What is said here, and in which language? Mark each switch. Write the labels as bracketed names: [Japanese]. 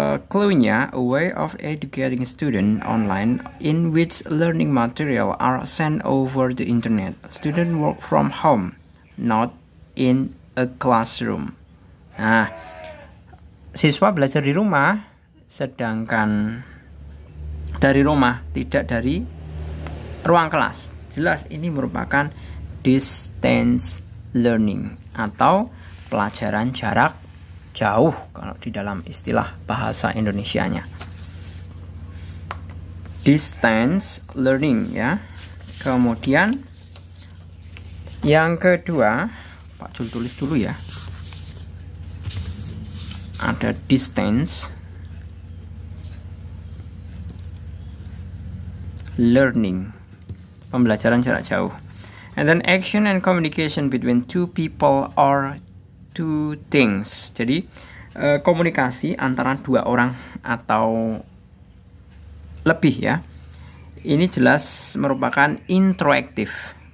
[English] Clue-nya, a way of educating student online in which learning material are sent over the internet. Student work from home, not in a classroom. [Indonesian] Nah, siswa belajar di rumah, sedangkan dari rumah, tidak dari ruang kelas. Jelas ini merupakan distance learning atau pelajaran jarak jauh kalau di dalam istilah bahasa Indonesianya. Distance learning ya. Kemudian yang kedua, Pak Jul tulis dulu ya. Ada distance learning, pembelajaran jarak jauh. [English] And then action and communication between two people or two things. [Indonesian] Jadi komunikasi antara dua orang atau lebih ya. Ini jelas merupakan interaktif.